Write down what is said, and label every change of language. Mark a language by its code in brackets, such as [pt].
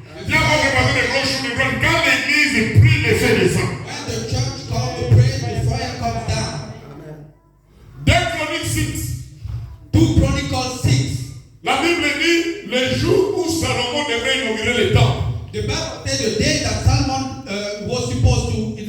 [fr] Viens voir le passage de gauche ou de droite. Quand l'église prie, le feu descend. [en] when the church calls to pray, the fire comes down. [fr] 2 Chroniques 6. [en] 2 Chronicles 6. [fr] La Bible dit le jour où Salomon devait inaugurer le temple. [en] The Bible says the day that Solomon was supposed to